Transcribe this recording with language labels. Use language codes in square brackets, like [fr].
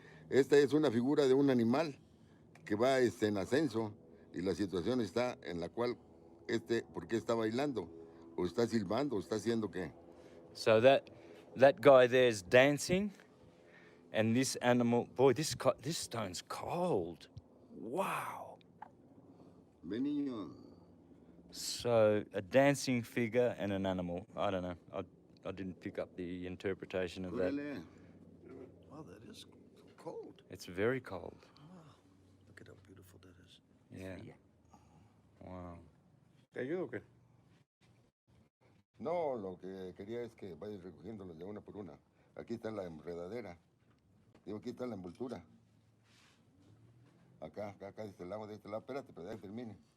[es] Esta es una figura de un animal que va en ascenso y la situación está en la cual ¿por qué está bailando? O está silbando, o está haciendo qué. [en] So that guy there's dancing, and this animal, boy, this stone's cold. Wow. [es] Ven, niño. [en] So a dancing figure and an animal. I don't know. I didn't pick up the interpretation of that. [es] Órale. [en] Wow, that is cold. It's very cold. Wow. Look at how beautiful that is. Yeah. Wow. [es] ¿Te ayudo o qué? No, lo que quería es que vayas recogiéndolas de una por una. Aquí está la enredadera. Digo, aquí está la envoltura. Acá, de este lado, de este lado. Espérate, pero ya que termine.